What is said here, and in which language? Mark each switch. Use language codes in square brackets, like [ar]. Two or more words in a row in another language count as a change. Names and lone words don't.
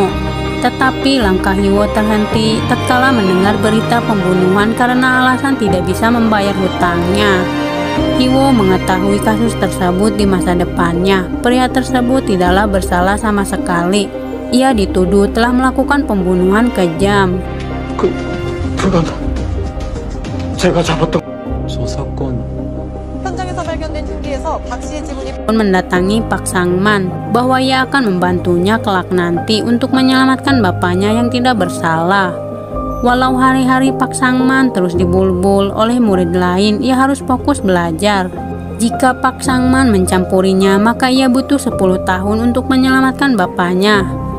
[id] Tetapi langkah Hyo terhenti tatkala mendengar berita pembunuhan karena alasan tidak bisa membayar hutangnya. Hyo mengetahui kasus tersebut di masa depannya. Pria tersebut tidaklah bersalah sama sekali. Ia dituduh telah melakukan pembunuhan kejam. [ko] 불가능. 제가 잡았던 저 사건. 현장에서 발견된 흉기에서 박 씨의 지문이 [id] Pun mendatangi Pak Sangman bahwa ia akan membantunya kelak nanti untuk menyelamatkan bapaknya yang tidak bersalah. Walau hari-hari Pak Sangman terus dibulbul oleh murid lain, ia harus fokus belajar. Jika Pak Sangman mencampurinya, maka ia butuh 10 tahun untuk menyelamatkan bapaknya.